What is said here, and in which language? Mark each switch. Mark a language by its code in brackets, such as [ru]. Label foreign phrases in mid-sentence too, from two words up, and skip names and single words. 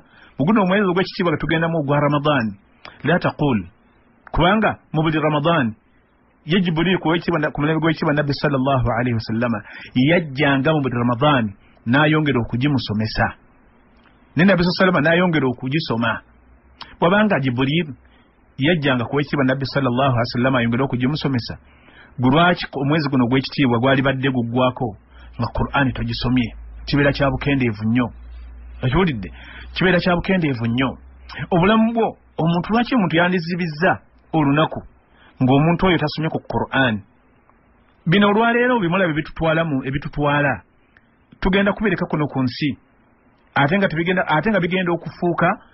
[lg] Mu guno omwezi ogw'ekitiibwa nga tugendamu ogwa Ramadan, [ar] la taqul, [lg] kubanga mu buli Ramadan ye Jibrilu ku mulembe gw'ekitiibwa nabbi [ar] sallallahu alayhi [lg] wasallama yajjanga mu buli Ramadan n'ayongera okugimusomesa ne Nabbi sallallahu n'ayongera okugisoma bwabanga Jibril yajjanga kuwekitiibwa Nabbi [ar] sallallahu alaihi wasallam [lg] ayongera okugimusomesa gulwaki omwezi guno gw'ekitiibwa gwali badde guggwako nga Qur'ani togisomye kibeera kya bukendeevu nnyo ekiwulidde kibeera kya bukendeevu nnyo obulamu bwo omuntu lwaki omuntu yandizibizza olunaku ng'omuntu oyo tasomye ku Qur'ani bino olwaleero bimulabe ebitutwala tugenda kubireka kuno ku nsi ate nga bigenda okufuuka